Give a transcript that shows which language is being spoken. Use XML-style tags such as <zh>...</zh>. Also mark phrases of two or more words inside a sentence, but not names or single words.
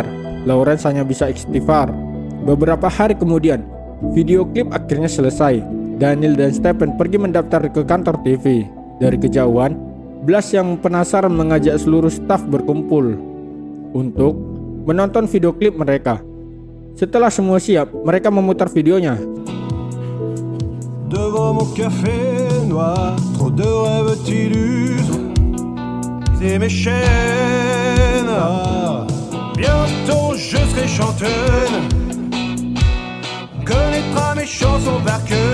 <id>Lawrence hanya bisa istighfar. Beberapa hari kemudian, video klip akhirnya selesai. Daniel dan Stephen pergi mendaftar ke kantor TV. Dari kejauhan, Blas yang penasaran mengajak seluruh staf berkumpul untuk menonton video klip mereka. Setelah semua siap, mereka memutar videonya.</id> <fr>Devant mon café noir, trop de rêves t'illustrent. C'est mes chaînes. Bientôt je serai chanteuse. Connaîtra mes chansons par cœur.</fr>